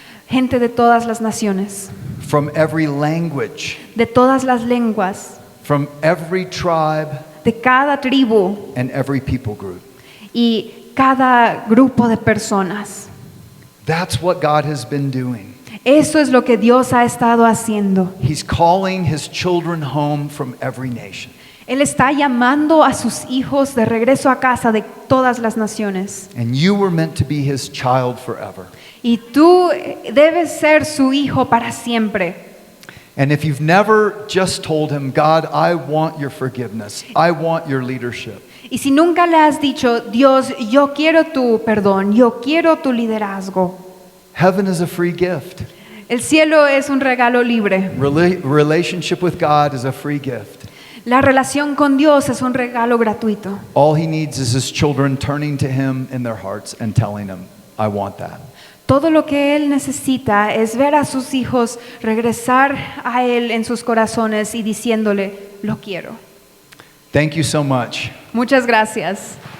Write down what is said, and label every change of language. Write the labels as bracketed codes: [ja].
[es] gente de todas las naciones, [en] from every language, [es] de todas las lenguas, [en] from every tribe [es] de cada tribu [en] and every people group." [es] y cada grupo de personas. [en] That's what God has been doing. [es] Eso es lo que Dios ha estado haciendo. [en] He's calling his children home from every nation. [es] Él está llamando a sus hijos de regreso a casa de todas las naciones. [en] And you were meant to be his child forever. [es] Y tú debes ser su hijo para siempre. [en] And if you've never just told him, "God, I want your forgiveness. I want your leadership." [es] Y si nunca le has dicho, Dios, yo quiero tu perdón, yo quiero tu liderazgo. [en] Heaven is a free gift. [es] El cielo es un regalo libre. [en] Relationship with God is a free gift. [es] La relación con Dios es un regalo gratuito. [en] All he needs is his children turning to him in their hearts and telling him, "I want that." [es] Todo lo que Él necesita es ver a sus hijos regresar a Él en sus corazones y diciéndole, lo quiero. [en] Thank you so much. [es] Muchas gracias.